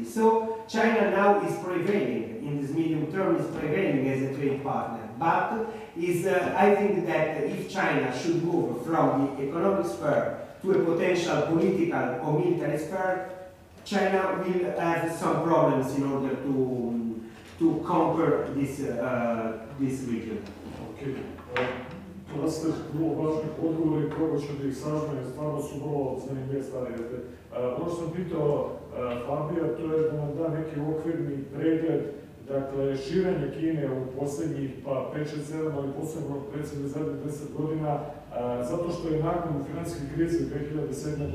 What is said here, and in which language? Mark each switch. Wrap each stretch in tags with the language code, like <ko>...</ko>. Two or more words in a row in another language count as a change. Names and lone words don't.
<en>So China now is prevailing, in this medium term is prevailing as a trade partner, but I think that if China should move from the economic sphere to a potential political or military sphere, China will have some problems in order to conquer this region. Okay.</en> <hr>To ste vrlo važnih odgovora i probat ću da ih sažmem, stvarno su vrlo zanimljive stvari. Ono što sam pitao Fabija, to je da nam da neki okvirni pregled, dakle, širenje Kine u posljednjih 5, 6, 7, ali posebno recimo zadnjih 10 godina, zato što je nakon financijske krize 2007.</hr>